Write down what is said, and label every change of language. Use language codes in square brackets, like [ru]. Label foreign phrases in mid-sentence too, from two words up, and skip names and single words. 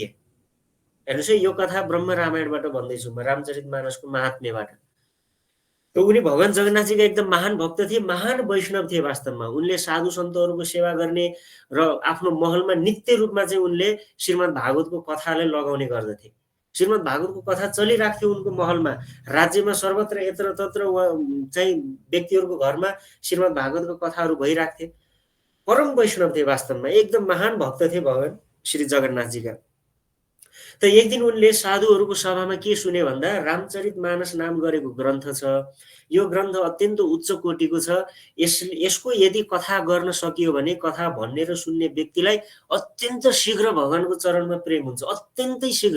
[ne] हेर्नुहोस् है, यो कथा ब्रह्म रामायणबाट भन्दैछु म, रामचरितमानसको महात्म्यबाट। त उनी भगवान जगन्नाथजीका एकदम महान भक्त थिए, महान वैष्णव थिए वास्तवमा। उनले साधु सन्तहरूको सेवा गर्ने र आफ्नो महलमा नित्य रूपमा चाहिँ उनले श्रीमद् भागवतको कथालाई लगाउने गर्दथे। श्रीमद् भागवतको कथा चलिराख्थ्यो उनको महलमा, राज्यमा सर्वत्र यत्र तत्र चाहिँ व्यक्तिहरूको घरमा श्रीमद् भागवतको कथाहरू भइराख्थे। परम वैष्णव थिए वास्तवमा, एकदम महान भक्त थिए भगवान श्री जगन्नाथजीका। त एक दिन उनले साधुहरूको सभामा के सुने भन्दा रामचरितमानस नाम गरेको ग्रन्थ छ, यो ग्रन्थ अत्यन्त उच्च कोटिको छ, यसको यदि कथा गर्न सकियो भने कथा भन्ने र सुन्ने व्यक्तिलाई अत्यन्त शीघ्र भगवानको चरणमा प्रेम हुन्छ, अत्यन्तै शीघ्र।